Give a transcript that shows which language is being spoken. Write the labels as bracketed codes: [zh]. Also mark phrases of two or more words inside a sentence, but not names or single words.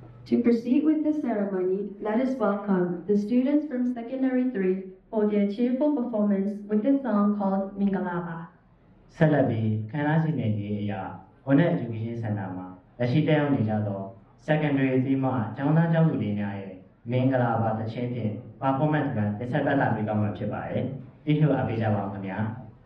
[en] To proceed with the ceremony, let us welcome the students from Secondary 3 for their cheerful performance with the song called Mingalaba. [my] ဆက်လက်ပြီးခန္ဓာရှင်နယ်ကြီးအရာ Honor Education Center မှာလက်ရှိတက်ရောက်နေကြသော Secondary 3မှကျောင်းသားကျောင်းသူတွေများရဲ့မင်္ဂလာပါသချင်းဖြင့် performance ကတစ်ဆက်ပတ်လာပြီးကောင်းမှာဖြစ်ပါတယ်။ဒီလိုအားပေးကြပါဦးခင်ဗျာ။